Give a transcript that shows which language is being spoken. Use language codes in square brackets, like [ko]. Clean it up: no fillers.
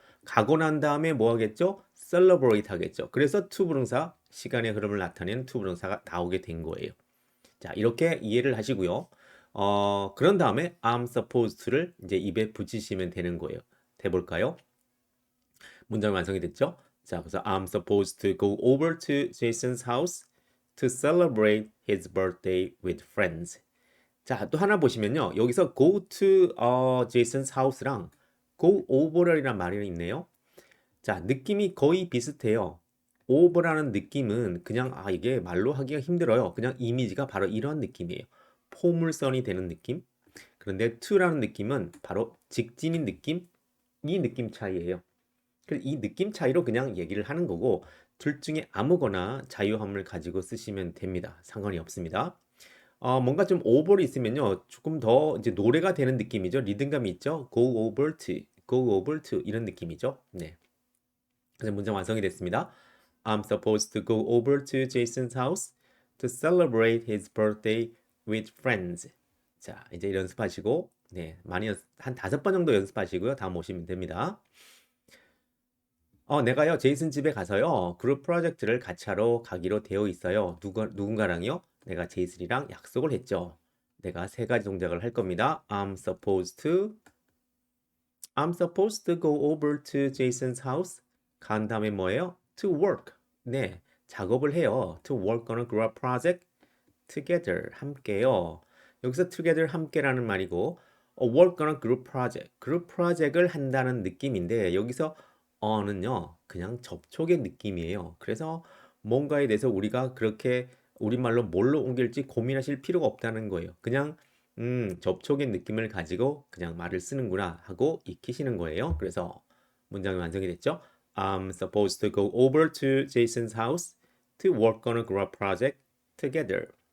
[ko] 가고 난 다음에 뭐 하겠죠? celebrate 하겠죠. 그래서 to 부동사 시간의 흐름을 나타내는 to 부동사가 나오게 된 거예요. 자, 이렇게 이해를 하시고요. 그런 다음에 I'm supposed to를 이제 입에 붙이시면 되는 거예요. 해볼까요? 문장 완성이 됐죠? [en] 자, 그래서 I'm supposed to go over to Jason's house to celebrate his birthday with friends. [ko] 자, 또 하나 보시면요. 여기서 go to Jason's house랑 go over이라는 말이 있네요. 자, 느낌이 거의 비슷해요. over라는 느낌은 그냥 이게 말로 하기가 힘들어요. 그냥 이미지가 바로 이런 느낌이에요. 포물선이 되는 느낌. 그런데 to라는 느낌은 바로 직진인 느낌, 이 느낌 차이예요. 그래서 이 느낌 차이로 그냥 얘기를 하는 거고 둘 중에 아무거나 자유함을 가지고 쓰시면 됩니다. 상관이 없습니다. 뭔가 좀 오버를 있으면요. 조금 더 이제 노래가 되는 느낌이죠. 리듬감이 있죠. [en] go over to, go over to [ko] 이런 느낌이죠. 네. 그래서 문장 완성이 됐습니다. [en] I'm supposed to go over to Jason's house to celebrate his birthday with friends. [ko] 자, 이제 연습하시고, 네, 한 5번 정도 연습하시고요. 다음 오시면 됩니다. 내가요, 제이슨 집에 가서요, 그룹 프로젝트를 같이 하러 가기로 되어 있어요. 누군가랑요? 내가 제이슨이랑 약속을 했죠. 내가 세 가지 동작을 할 겁니다. [en] I'm supposed to go over to Jason's house. [ko] 간 다음에 뭐예요? To work. 네, 작업을 해요. [en] To work on a group project together. [ko] 함께요. 여기서 [en] together [ko] 함께라는 말이고 [en] work on a group project. [ko] 그룹 프로젝트를 한다는 느낌인데 여기서 on은요. 그냥 접촉의 느낌이에요. 그래서 뭔가에 대해서 우리가 그렇게 우리말로 뭘로 옮길지 고민하실 필요가 없다는 거예요. 그냥 접촉의 느낌을 가지고 그냥 말을 쓰는구나 하고 익히시는 거예요. 그래서 문장이 완성이 됐죠. [en] I'm supposed to go over to Jason's house to work on a group project together.